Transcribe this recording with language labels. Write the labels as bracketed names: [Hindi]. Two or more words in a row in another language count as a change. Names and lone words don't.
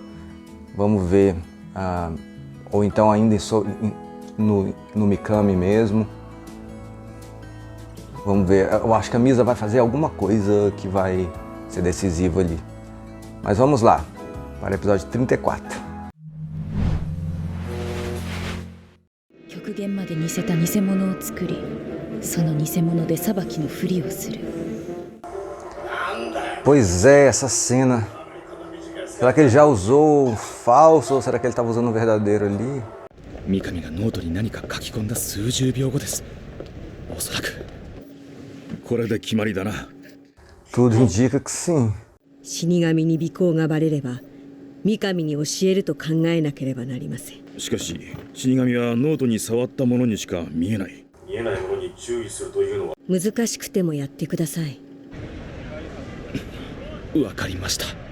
[Portuguese] Vamos ver. Ou então ainda no Mikami mesmo. Vamos ver. Eu acho que a Misa vai fazer alguma coisa que vai ser decisiva ali. Mas vamos lá, para o episódio 34. [Japanese] 極限まで似せた偽物を作り、その偽物で裁きのふりをする。 [Portuguese] Pois é, essa cena. Será que ele já usou o falso ou será que ele estava usando o verdadeiro ali? [Japanese] Mikami がノートに何か書き込んだ数十秒後です。おそらくこれで決まりだな。 [Portuguese] Tudo indica que sim. [Japanese] 死神に尾行がバレれば三上に教えると考えなければなりません。しかし死神はノートに触ったものにしか見えない。見えないものに注意するというのは難しくてもやってください。わかりました。